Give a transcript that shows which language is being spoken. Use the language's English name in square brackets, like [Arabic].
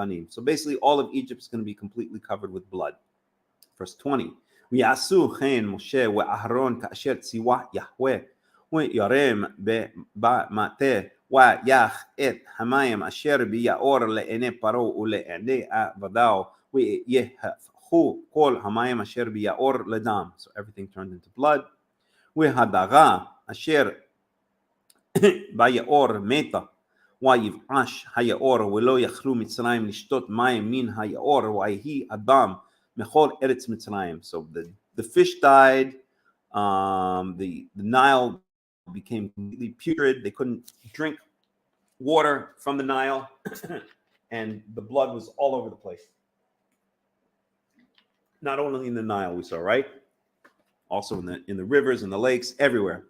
[English] So basically all of Egypt is going to be completely covered with blood. Verse 20. [Hebrew] ויעשו כן משה ואהרון כאשר ציווה יהוה וירם במטה ויח את המים אשר ביאור לעיני פרעה ולעיני עבדיו ויהפכו כל המים אשר ביאור לדם. [English] So everything turned into blood. [Hebrew] והדגה אשר ביאור מתה ויבאש היאור ולא יכלו מצרים לשתות מים מן היאור ויהי הדם מכל ארץ מצרים. So [English] the fish died. The Nile became completely putrid. They couldn't drink water from the Nile, and the blood was all over the place. Not only in the Nile, we saw, right? Also in the rivers and the lakes, everywhere.